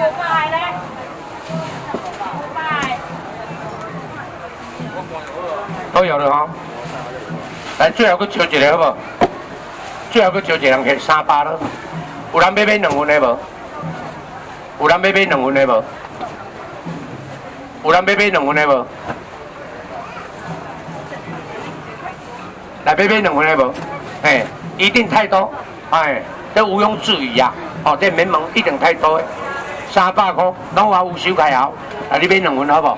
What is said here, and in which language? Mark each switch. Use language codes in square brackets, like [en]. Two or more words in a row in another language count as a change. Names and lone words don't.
[nan] 都有了哈。來，最後佫招一個好無？最後佫招一個人客300咯。有人要買2份的無？有人要買2份的無？有人要买2份的无？来，要买2份的无？哎，一定太多，哎，这毋庸置疑啊！哦，这免问，一定太多的，300块，拢有收开后，啊，你买2份好无？